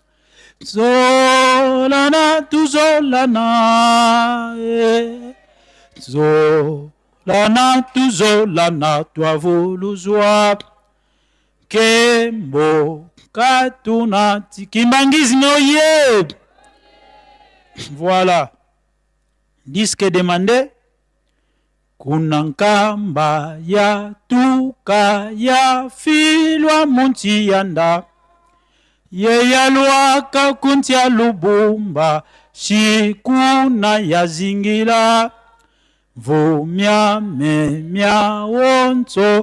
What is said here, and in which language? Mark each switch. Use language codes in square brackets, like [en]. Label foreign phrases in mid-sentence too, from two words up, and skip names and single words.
[kg] Zolana tuzolana Zolana tuzolana twavuluzwa Kembo katunati kimbangizi noye. [fr] Voilà. Disque demandé. [kg] Kuna Nkamba ya tuka ya filwa munti yanda. Ye yalwaka kunti ya lubumba. Shikuna ya zingila. Vumya memya wonso.